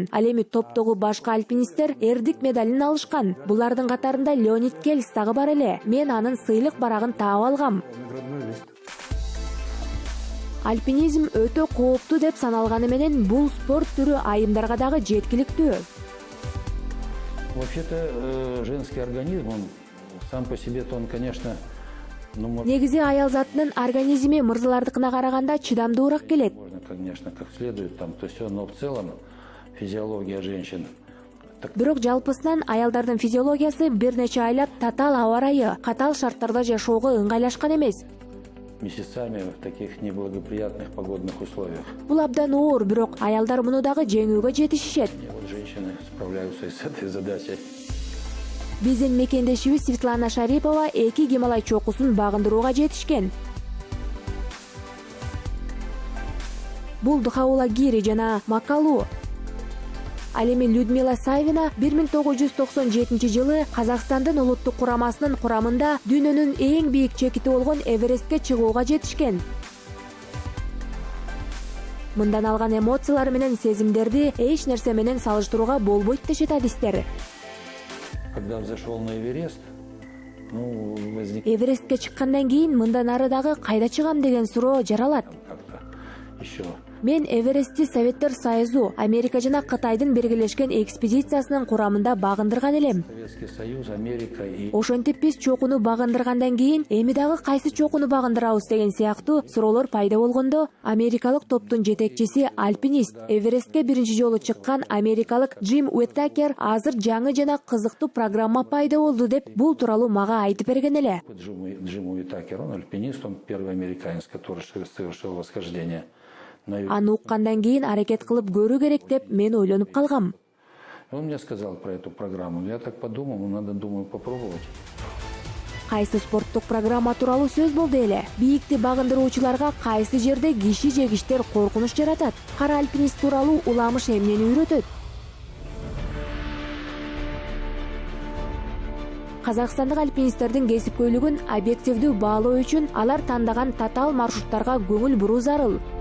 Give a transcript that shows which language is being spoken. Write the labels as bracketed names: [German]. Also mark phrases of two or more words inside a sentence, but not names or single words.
[Kyrgyz] Ал эми топтогу башка альпинисттер эрдик медалин алышкан. Булардын катарында Леонид Кельс дагы бар эле. Мен анын сыйлык барагын таап алгам. Альпинизм өтө кооптуу деп саналганы менен бул спорт түрү айымдарга дагы жеткиликтүү. [Russian] Вообще-то женский организм, он сам по себе-то он, конечно, [Kyrgyz] Негизи аял затынын организми мырзалардыкына караганда чыдамдуураак келет. [Russian] можно, конечно, как следует там, то все, но в целом физиология женщин. [Kyrgyz] Бирок жалпысынан аялдардын физиологиясы бир нече айлап татаал аба ырайы, катаал шарттарда жашоого ыңгайлашкан эмес. [Russian] Месяцами в таких неблагоприятных погодных условиях. [Kyrgyz] Бул абдан оор, бирок аялдар муну дагы жеңүүгө жетишишет. [Russian] И вот женщины справляются с этой задачей. [Kyrgyz] Биздин мекендешибиз Светлана Шарипова 2 Гималай чокусун багындырууга жетишкен. Бул Дхаулагири жана Макалу. Ал эми Людмила Савина 1997 жылы Казакстандын улуттук курамасынын курамында дүйнөнүн эң бийик чекити болгон Эверестке чыгууга жетишкен. Мындан алган эмоциялар менен сезимдерди эч нерсе менен салыштырууга болбойт дешет адистер. [Russian] Когда взошел на Эверест, возник [Kyrgyz] Эверестке чыккандан кийин мындан ары дагы кайда чыгам деген суроо жаралат. [Russian] как-то еще. [Kyrgyz] Мен Эверестти Советтер Союзу, Америка жана Кытайдын биргелешкен экспедициясынын курамында багындырган элем. [Russian] Советский Союз, Америка и [Kyrgyz] Ошентип биз чокуну багындыргандан кийин эми дагы кайсы чокуну багындырабыз деген сыяктуу суроолор пайда болгондо, америкалык топтун жетекчиси альпинист, Эверестке биринчи жолу чыккан америкалык Джим Уитакер азыр жаңы жана кызыктуу программа пайда болду деп бул тууралуу мага айтып берген эле. [Russian] Джим Уитакер, он альпинист, он первый американец, который совершил восхождение. [Kyrgyz] Аны уккандан кийин аракет кылып көрүү керек деп мен ойлонуп калгам. [Russian] Он мне сказал про эту программу. Я так подумал, надо, думаю, попробовать. [Kyrgyz] Кайсы спорттук программа тууралуу сөз болду эле. Бийикти багындыруучуларга кайсы жерде киши жегиштер коркунуч жаратат. Кара альпинист тууралуу уламыш эмнени үйрөтөт? Казакстандык альпинисттердин кесипкөйлүгүн объективдүү баалоо үчүн алар тандаган татаал маршруттарга көңүл буруу зарыл.